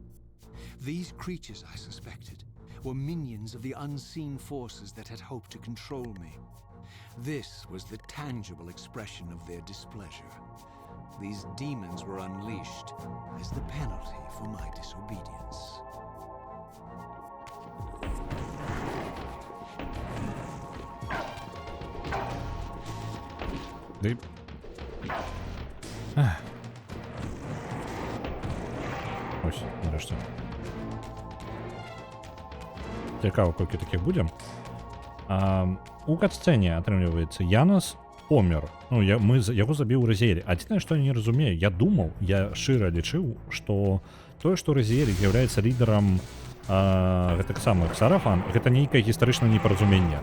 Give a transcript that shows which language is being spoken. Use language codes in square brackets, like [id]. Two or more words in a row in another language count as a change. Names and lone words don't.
[en] These creatures, I suspected, were minions of the unseen forces that had hoped to control me. This was the tangible expression of their displeasure. These demons were unleashed as the penalty for my disobedience. [uk] Ти... Ось, нарешті. Цікаво, колькі таких буде. [be] У катсцені, атрымліваецца, Янас помер. Ну, яго забіў Разіэль. Адзінае, што я не разумею, я думаў, я шчыра лічыў, што тое, што Разіэль з'яўляецца лідарам гэтых самых Сарафан, гэта нейкае гістарычнае непаразуменне.